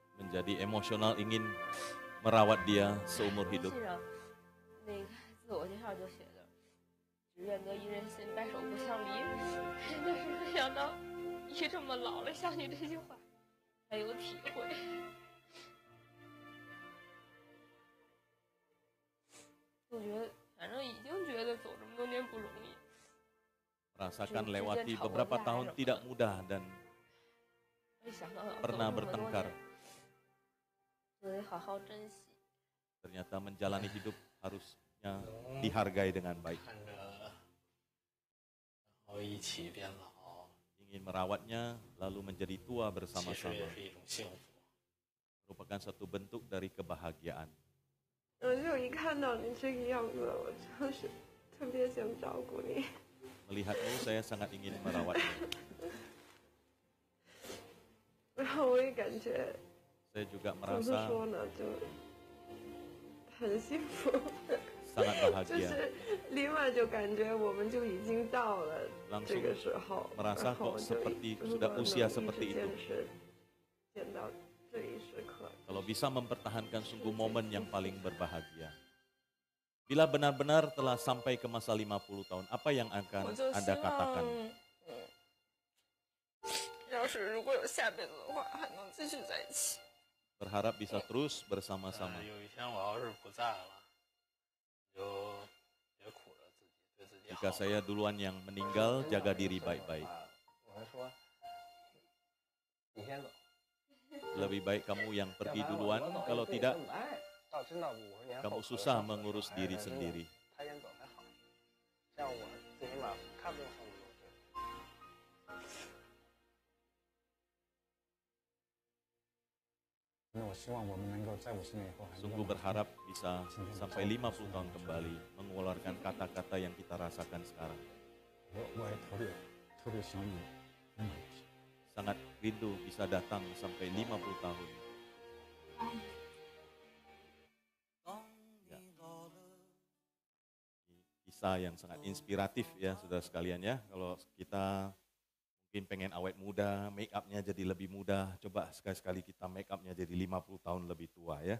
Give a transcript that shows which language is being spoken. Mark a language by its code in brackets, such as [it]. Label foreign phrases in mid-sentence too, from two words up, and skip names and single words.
[id] menjadi emosional ingin merawat dia seumur hidup. [zh] 信上那个自我介绍就写着“只愿得一人心，白首不相离”，但是没想到一这么老了，想起这句话才有体会。就觉得，反正已经觉得走这么多年不容易。 [id] Merasakan lewati beberapa tahun tidak mudah dan [zh] 没想到要走 [id] pernah [zh] 这么多 [id] bertengkar. [zh] 年，就得好好珍惜。 [id] Ternyata menjalani hidup harusnya dihargai dengan baik. [zh] 看着，然后一起变老， [id] Ingin merawatnya lalu menjadi tua [zh] 其实 [id] bersama-sama [zh] 也是一种幸福。 [id] merupakan satu bentuk dari kebahagiaan. [zh] 就一看到你这个样子，我真是特别想照顾你。 [id] Melihatmu saya sangat ingin merawatnya. [zh] 然后我也感觉 [id] Saya juga [zh] 怎么 [id] merasa [zh] 说呢，就很幸福。 [id] sangat [zh] 就 [id] bahagia. [zh] 是另外就感觉我们就已经到了这 [id] Langsung [zh] 个时候， [id] merasa [zh] 然后 [id] kok [zh] 就 [id] seperti [zh] 如 [id] sudah [zh] 果能 [id] usia [zh] 一直 [id] seperti [zh] 坚 [id] itu. [zh] 持，见到这一时刻。 [id] Kalau bisa mempertahankan sungguh momen yang paling berbahagia. Bila benar-benar telah sampai ke masa 50 tahun, apa yang akan [zh] 我就希 [id] Anda [zh] 望 [id] katakan?， [zh] 要是如果有下辈子的话，还能继续在一起。 [id] Berharap bisa terus bersama-sama. [zh] 有一天我要是不在了，你就别苦着自己，对自己好。 [id] Jika saya duluan yang meninggal, jaga diri baik-baik. [zh] 我还说，你先走。 [id] Lebih baik kamu yang pergi duluan, kalau tidak [zh] 到真到50年后 [id] kamu susah mengurus diri sendiri. [zh] 他先走还好，这样我最起码他不用受那么多罪。那我希望我们能够在50年以后还能够 [id] Sungguh berharap bisa sampai 50 tahun kembali mengeluarkan kata-kata yang kita rasakan sekarang. [zh] 我也特别想有那么一天。 [id] Sangat rindu bisa datang sampai 50 tahun. Ya. Ini kisah yang sangat inspiratif ya saudara sekalian ya. Kalau kita mungkin pengen awet muda, make up-nya jadi lebih mudah, coba sekali-sekali kita make up-nya jadi 50 tahun lebih tua ya.